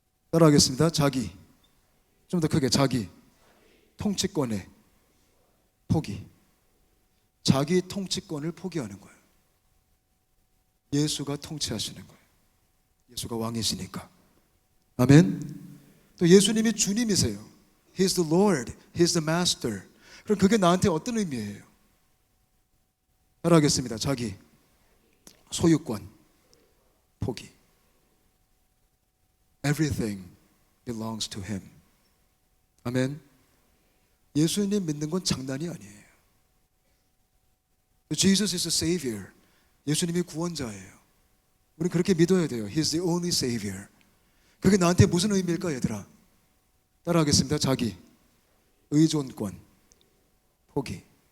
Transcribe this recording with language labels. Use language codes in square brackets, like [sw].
[ko] 따라하겠습니다. 자기, 좀 더 크게, 자기 통치권의 포기. 자기 통치권을 포기하는 거예요. 예수가 통치하시는 거예요. 예수가 왕이시니까. 아멘. 또 예수님이 주님이세요. [en] He is the Lord, He is the Master. [ko] 그럼 그게 나한테 어떤 의미예요? 따라하겠습니다. 자기 소유권 포기. [en] Everything belongs to Him. [ko] 아멘. 예수님 믿는 건 장난이 아니에요. [en] Jesus is a Savior. [ko] 예수님이 구원자예요. 우리는 그렇게 믿어야 돼요. [en] He is the only Savior. [ko] 그게 나한테 무슨 의미일까, 얘들아? 따라하겠습니다. 자기 의존권 포기.